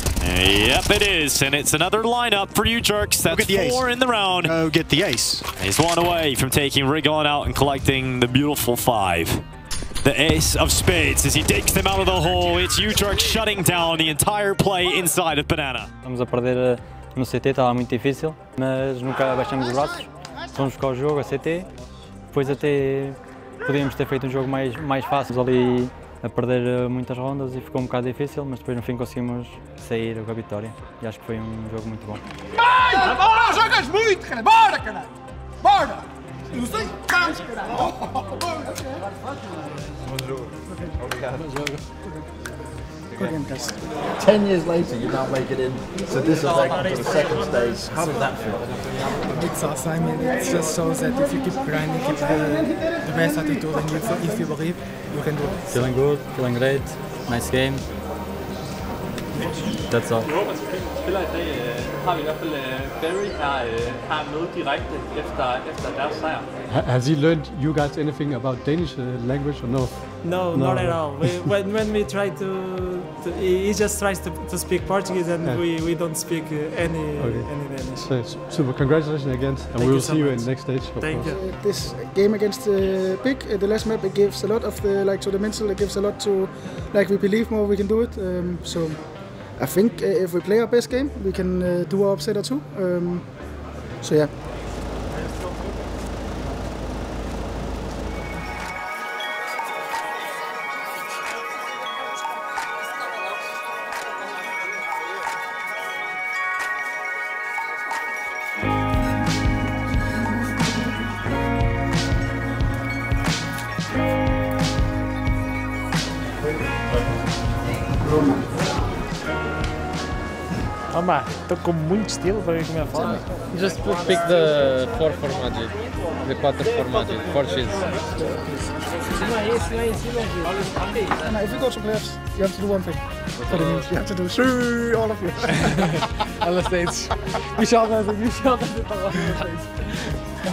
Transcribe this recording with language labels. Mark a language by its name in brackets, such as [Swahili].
[English] Yep, it is, and it's another lineup for Udrex. That's 4 in the round. Go get the ace. He's one away from taking Rigon out and collecting the beautiful 5. the ace of spades as he digs them out of the hole. It's Utrecht shutting down the entire play inside of Banana. [Portuguese] Estamos a perder no CT, estava muito difícil, mas nunca baixamos os braços. Fomos buscar o jogo, a CT, depois até podíamos ter feito um jogo mais fácil ali a perder muitas rondas e ficou um bocado difícil, mas depois no fim conseguimos sair com a vitória e acho que foi um jogo muito bom. Bora, jogas muito, cara! Bora, caralho! Bora! Não sei, caralho! Bom jogo. Obrigado. Bom jogo. [English] 10 years later, you now make it in. So this is like to the second stage. How does that feel? It's awesome. I mean, it just shows that if you keep grinding, keep the best attitude, and if you believe, you can do it. Feeling good, feeling great, nice game. That's all. [Danish] Spiller i dag har vi i hvert fald Barry her med direkte efter deres sejr. [English] Has he learned you guys anything about Danish language or no? No, not at all. When we try to he just tries to speak Portuguese and we don't speak any Danish. So, super, congratulations again, and we will see you in the next stage. Thank you. This game against Big, the last map, it gives a lot of the to the mental. It gives a lot to we believe more we can do it. So I think if we play our best game, we can do our upsetter too. So yeah. [Portuguese] Opa, estou com muito estilo para ver como é fome. [English] Just pick the 4 for Magic, the 4 for Magic, 4 sheets. No, if you go to playoffs, you have to do one thing. For the news, you have to do all of you. On the stage. We shall have it. We shall have it on the stage.